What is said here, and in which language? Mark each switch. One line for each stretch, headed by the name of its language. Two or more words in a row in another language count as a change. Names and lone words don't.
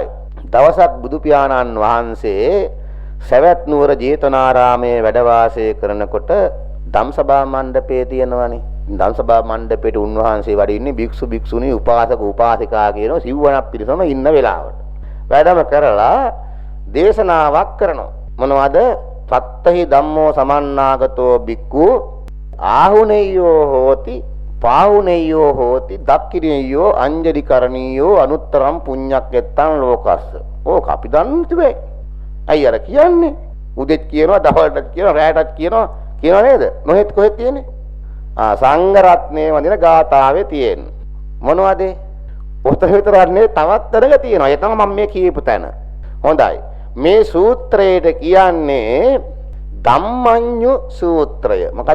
Sinhala: දවසක් බුදු පියාණන් වහන්සේ සවැත් නුවර ජේතවනාරාමයේ වැඩ වාසය කරනකොට ධම්සභා මණ්ඩපයේ තියෙනවනේ. ධම්සභා මණ්ඩපේට උන්වහන්සේ වැඩ ඉන්නේ භික්ෂු භික්ෂුණී උපාසක උපාසිකා කියන සිව්වණක් පිරිසම ඉන්න වෙලාවට. වැඩම කරලා දේශනාවක් කරනවා. මොනවද?
Pali: සත්තහි ධම්මෝ සමන්නාගතෝ බික්ඛු ආහුනේයෝ හෝති පාහුනේයෝ හෝති දක්ඛිනේයෝ අංජලි කරණීයෝ අනුත්තරම් පුඤ්ඤක්කෙත්තං ලෝකස්ස.
Sinhala: ඕක අපි දන්නේ තිබේ. අයි අර කියන්නේ උදෙත් කියනවා දවල්ටත් කියනවා රැයටත් කියනවා නේද? නොහෙත් කොහෙත් තියෙන්නේ? සංඝ රත්නයේ වඳින ගාථාවේ තියෙන්නේ. මොනවද? ඔතන විතරක් නෙවෙයි තවත් තැනක තියෙනවා. ඒ තමයි මම මේ කියපු තැන. හොඳයි. මේ සූත්‍රයට කියන්නේ ධම්මඤ්ඤු සූත්‍රය. මොකද්ද?